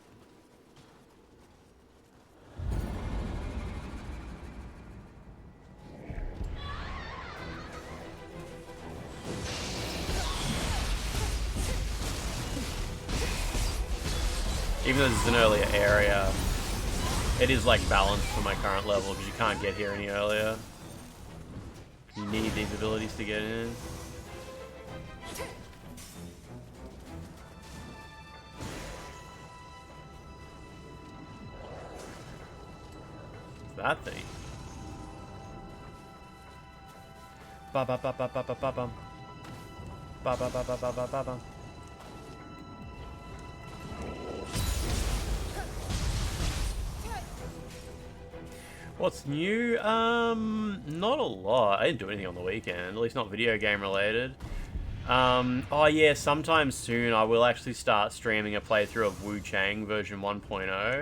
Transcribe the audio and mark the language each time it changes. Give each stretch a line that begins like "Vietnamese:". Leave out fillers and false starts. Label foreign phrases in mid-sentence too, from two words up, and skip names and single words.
English: Even though this is an earlier area, it is like balanced for my current level because you can't get here any earlier. You need these abilities to get in. What's that thing? Ba ba ba ba ba ba ba bum. Ba ba ba ba ba ba ba bum. What's new? Not a lot. I didn't do anything on the weekend, at least not video game related. Oh yeah, sometime soon I will actually start streaming a playthrough of Wu Chang version 1.0.